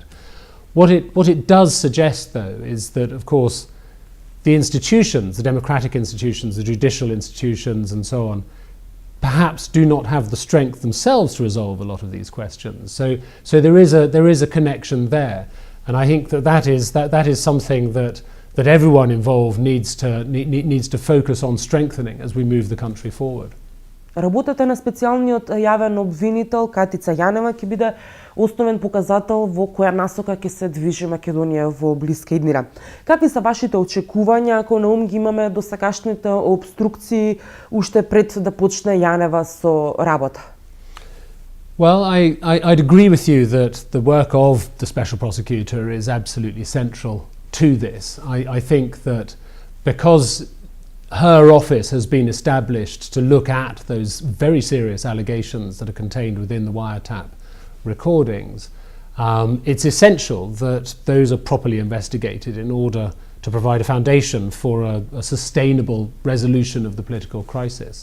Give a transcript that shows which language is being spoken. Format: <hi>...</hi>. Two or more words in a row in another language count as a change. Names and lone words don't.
<en>What it does suggest, though, is that, of course, the institutions, the democratic institutions, the judicial institutions, and so on, perhaps do not have the strength themselves to resolve a lot of these questions. So there is a connection there, and I think that is something that everyone involved needs to focus on strengthening as we move the country forward.</en> <mk>Работата на специјалниот јавен обвинител Катица Јанева ќе биде основен показател во која насока ќе се движи Македонија во блиска иднина. Какви се вашите очекувања ако на ум ги имаме досегашните обструкции уште пред да почне Јанева со работа?</mk> <en>Well, I'd agree with you that the work of the Special Prosecutor is absolutely central to this. I think that because her office has been established to look at those very serious allegations that are contained within the wiretap recordings, it's essential that those are properly investigated in order to provide a foundation for a sustainable resolution of the political crisis.</en>